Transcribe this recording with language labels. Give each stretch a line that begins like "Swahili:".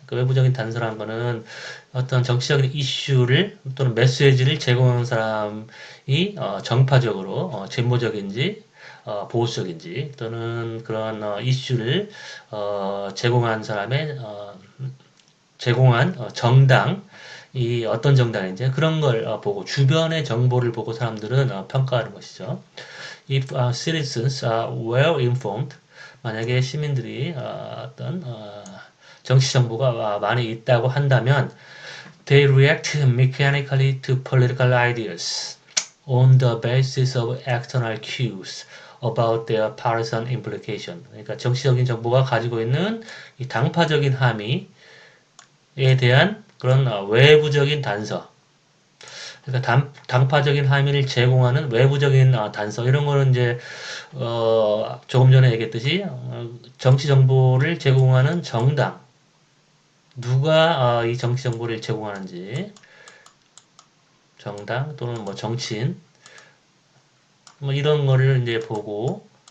Korean: 그 외부적인 단서라는 거는 어떤 정치적인 이슈를 또는 메시지를 제공하는 사람이 정파적으로 진보적인지 보수적인지 또는 그런 이슈를 제공한 사람의 제공한 정당 이 어떤 정당인지 그런 걸 보고 주변의 정보를 보고 사람들은 평가하는 것이죠.
English: If citizens are well informed,
Korean: 만약에 시민들이 어떤 정치 정보가 많이 있다고 한다면
English: they react mechanically to political ideas on the basis of external cues about their partisan implication.
Korean: 그러니까 정치적인 정보가 가지고 있는 이 당파적인 함의에 대한 그런 외부적인 단서, 그러니까 당파적인 함의를 제공하는 외부적인 단서 이런 거는 이제 조금 전에 얘기했듯이 정치 정보를 제공하는 정당 누가 이 정치 정보를 제공하는지 정당 또는 뭐 정치인 뭐 이런 거를 이제 보고